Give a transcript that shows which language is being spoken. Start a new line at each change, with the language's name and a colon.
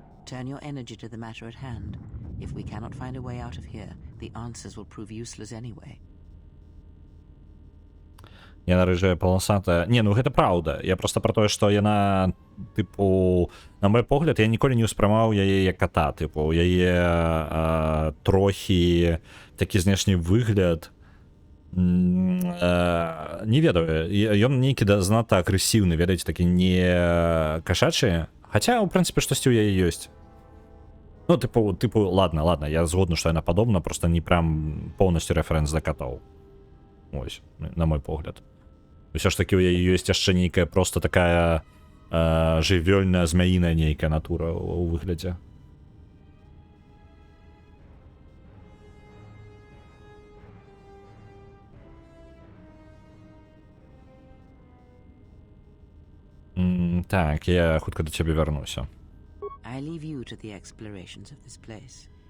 English: Turn your energy to the matter at hand. If we cannot find a way out of here, the answers will prove useless anyway.
Belarusian: Яна рыжая паласатая. Не, ну гэта праўда. Я просто про тое, што яна, тыпу, на мой погляд, я ніколі не ўспрымаў яе як кота. Тыпу, яе трохі такі знешні выгляд. Не ведаю. Ён нейкі занадта агрэсіўны, ведаеце, такі не кашачы. Хаця, у прынцыпе, штосьці ў яе ёсць. Ну, тыпу, ладно, я згодны, што яна падобна, просто не прям поўнасцю рэферэнс да катоў. Ось, на мой погляд. Усё ж такі ў яе ёсць яшчэ нейкая просто такая жывёльная, змяіная нейкая натура ў выглядзе. Так, я хутка до цябе вярнуся.
English: I leave you to the explorations of this place.